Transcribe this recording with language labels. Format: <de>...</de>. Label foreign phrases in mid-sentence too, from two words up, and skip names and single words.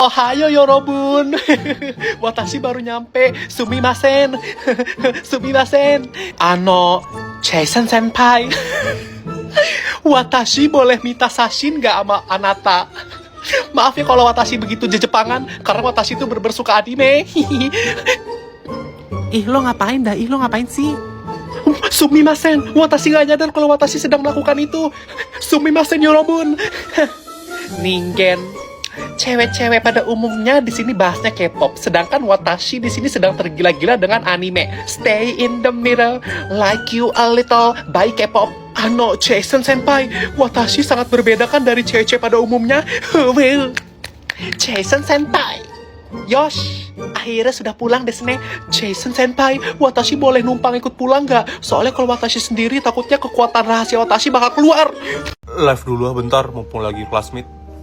<ja>Ohayo yorobun.</ja> <id>Watashi baru nyampe.</id> <ja>Sumimasen. Sumimasen.</ja> <id>Jason senpai. Watashi boleh minta sashin gak sama Anata? Maaf ya kalau Watashi begitu jejepangan, karena Watashi itu bersuka anime. Ih, lo ngapain dah? Ih, lo ngapain sih? Sumimasen, Watashi gak nyadar kalau Watashi sedang melakukan itu.</id> <ja>Sumimasen yorobun. Ningen.</ja> <id>Cewek-cewek pada umumnya di sini bahasnya K-pop, sedangkan Watashi di sini sedang tergila-gila dengan anime.</id> <en>Stay in the middle, like you a little, by K-pop.</en> <id>Jason senpai, Watashi sangat berbeda kan dari cewek-cewek pada umumnya.</id> <en>Well, Jason senpai.</en> <id>Yosh, akhirnya sudah pulang desne. Jason senpai, Watashi boleh numpang ikut pulang gak? Soalnya kalau Watashi sendiri takutnya kekuatan rahasia Watashi bakal keluar. Live dulu bentar, mumpung lagi kelas meet.</id>